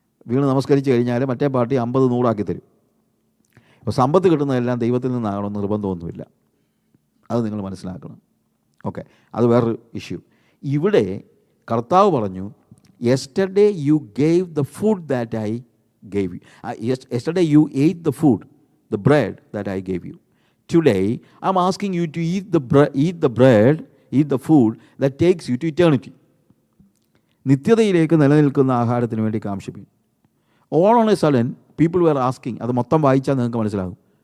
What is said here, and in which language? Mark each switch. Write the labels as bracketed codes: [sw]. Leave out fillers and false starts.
[ml] വീണ് നമസ്കരിച്ച് കഴിഞ്ഞാൽ മറ്റേ പാർട്ടി 50 100 തരും. അപ്പോൾ സമ്പത്ത് കിട്ടുന്നതെല്ലാം ദൈവത്തിൽ നിന്നാകണമെന്ന് നിർബന്ധമൊന്നുമില്ല. അത് നിങ്ങൾ മനസ്സിലാക്കണം. ഓക്കെ, അത് വേറൊരു ഇഷ്യൂ. ഇവിടെ കർത്താവ് പറഞ്ഞു, [en] Yesterday you gave the food that I gave you. Yesterday you ate the food, the bread that I gave you. Today I'm asking you to eat the bread, eat the food that takes you to eternity. [ml] നിത്യതയിലേക്ക് നിലനിൽക്കുന്ന ആഹാരത്തിന് വേണ്ടി കാംക്ഷിപ്പിക്കും. [en] All on a sudden people were asking, [ml] അത് മൊത്തം വായിച്ചാൽ നിങ്ങൾക്ക് മനസ്സിലാകും.